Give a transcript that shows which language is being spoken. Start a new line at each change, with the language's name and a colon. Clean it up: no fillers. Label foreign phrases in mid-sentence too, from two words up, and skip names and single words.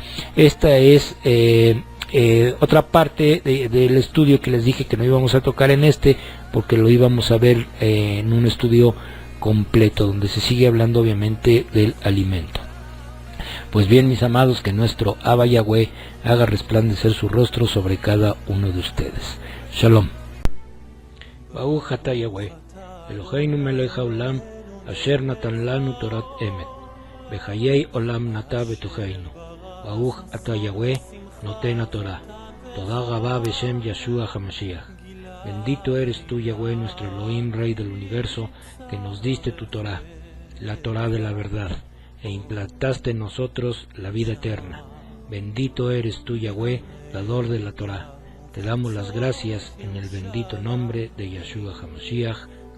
Spanish: Esta es otra parte del estudio que les dije que no íbamos a tocar en porque lo íbamos a ver en un estudio completo, donde se sigue hablando obviamente del alimento. Pues bien, mis amados, que nuestro Abba Yahweh haga resplandecer su rostro sobre cada uno de ustedes. Shalom.
Hebrew: ברוך אתה יהוה אלהינו מלך העולם אשר נתן לנו תורת אמת בחיי עולם נטע בתוכנו. ברוך אתה יהוה נותן תורה תודה רבה בשם ישוע המשיח.
Spanish: Bendito eres tú, Yahweh, nuestro Elohim, Rey del universo, que nos diste tu Torah, la Torah de la verdad, e implantaste en nosotros la vida eterna. Bendito eres tú, Yahweh, dador de la Torah. Te damos las gracias en el bendito nombre de Yeshua HaMashiach.